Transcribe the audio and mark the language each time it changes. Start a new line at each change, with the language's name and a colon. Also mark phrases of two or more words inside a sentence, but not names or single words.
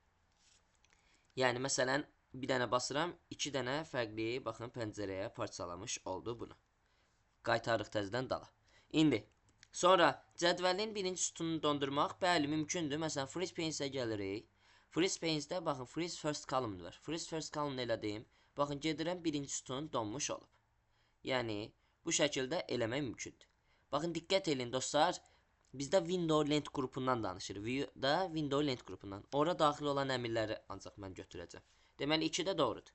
Azerbaijani: Yəni, məsələn, bir dənə basıram, 2 dənə fərqli, baxın, pəncərəyə parçalamış oldu bunu. Qaytarıq təzədən dala. İndi, sonra cədvəlin birinci sütununu dondurmaq, bəli, mümkündür. Məsələn,
English: freeze panes-ə
Azerbaijani: gəlirik.
English: Freeze panes-də,
Azerbaijani: baxın,
English: freeze first column
Azerbaijani: var.
English: Freeze first column
Azerbaijani: elədiyim, baxın, gedirəm, birinci sütun donmuş olub. Yəni, bu şəkildə eləmək mümkündür. Baxın, diqqət edin, dostlar, bizdə window lent qrupundan danışır. View-da window lent qrupundan. Ora daxil olan əmrləri ancaq mən götürəcəm. Deməli, 2 də doğrudur.